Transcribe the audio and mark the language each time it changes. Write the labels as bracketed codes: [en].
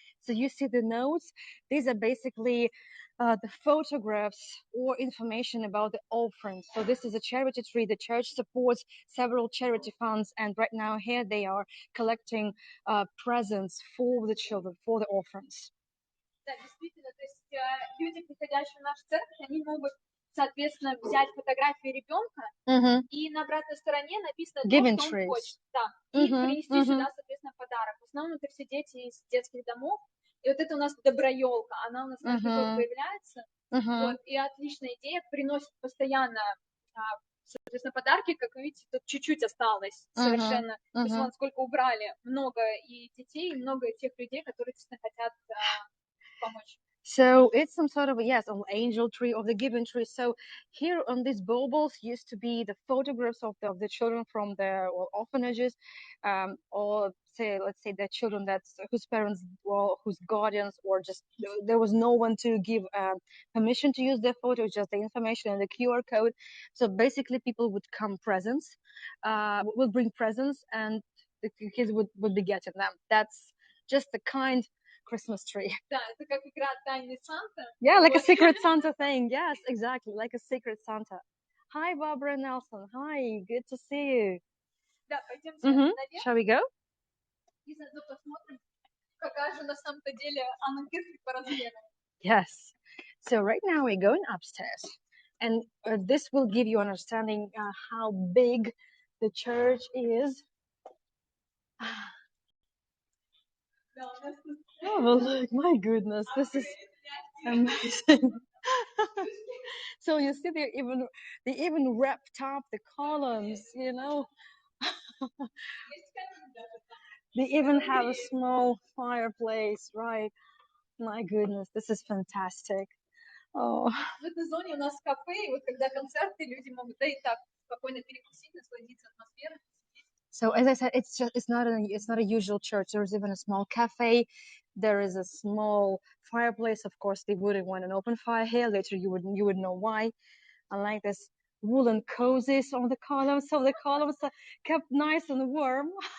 [en] So you see the notes. These are basically the photographs or information about the offerings. So this is a charity tree. The church supports several charity funds, and right now here they are collecting presents for the children, for the orphans. [ru] Да, действительно, то есть люди, приходящие в нашу церковь, они могут, соответственно, взять фотографию ребенка, и на обратной стороне написано то, что он хочет, да, и принести сюда, соответственно, подарок. В основном это все дети из детских домов, и вот это у нас доброелка, она у нас каждый год появляется, вот, и отличная идея, приносит постоянно, соответственно, подарки, как вы видите, тут чуть-чуть осталось совершенно, то есть вон сколько убрали, много и детей, и много тех людей, которые действительно хотят помочь. [en] So it's some sort of yes, an angel tree of the given tree. So here on these baubles used to be the photographs of the children from the orphanages, or say let's say the children that's whose parents well whose guardians or just there was no one to give permission to use their photo, just the information and the QR code. So basically, people would come presents, would bring presents, and the kids would be getting them. That's just the kind Christmas tree. [ru] Да, это как игра Тайный Санта. [en] Yeah, like a Secret Santa thing. Yes, exactly, like a Secret Santa. Hi, Barbara Nelson. Hi, good to see you. [ru] Да, пойдемте наверх. [en] Shall we go? [ru] И заодно посмотрим, какая же на самом-то деле Анненкирche по размерам. [en] Yes. So right now we're going upstairs, and this will give you understanding how big the church is. Oh, look, my goodness, this is amazing. So you see, they even wrapped up the columns, you know. They even have a small fireplace, right? My goodness, this is fantastic. Oh. [ru] В этой зоне у нас кафе, и вот когда концерты, люди могут да и так спокойно перекусить, насладиться атмосферой. [en] So as I said, it's not a usual church. There's even a small cafe. There is a small fireplace. Of course, they wouldn't want an open fire here. Later, you would know why. I like this woolen cozies on the columns, so the columns are kept nice and warm.